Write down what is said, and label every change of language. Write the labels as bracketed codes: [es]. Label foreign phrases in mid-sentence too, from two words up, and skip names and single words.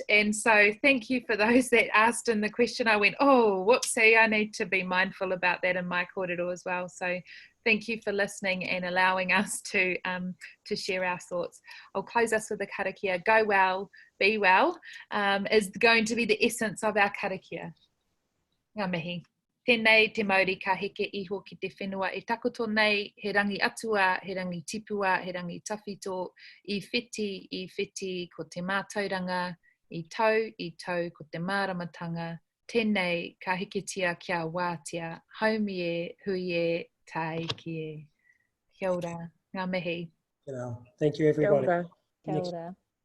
[en] And so thank you for those that asked in the question. I went, oh, whoopsie, I need to be mindful about that in my kōrero as well. So thank you for listening and allowing us to share our thoughts. I'll close us with a karakia. Go well, be well, is going to be the essence of our karakia. [mi] Ngā mihi. Tēnei te Māori ka heke iho ki te whenua e takoto nei, he rangi atua, he rangi tipua, he rangi tawhito, I whiti ko te mātauranga, I tau ko te māramatanga, tēnei ka heketia kia wātia, haumi e, hui e, tai ki e. Kia ora, ngā mihi. [en] Thank you, everybody. [mi] Kia ora.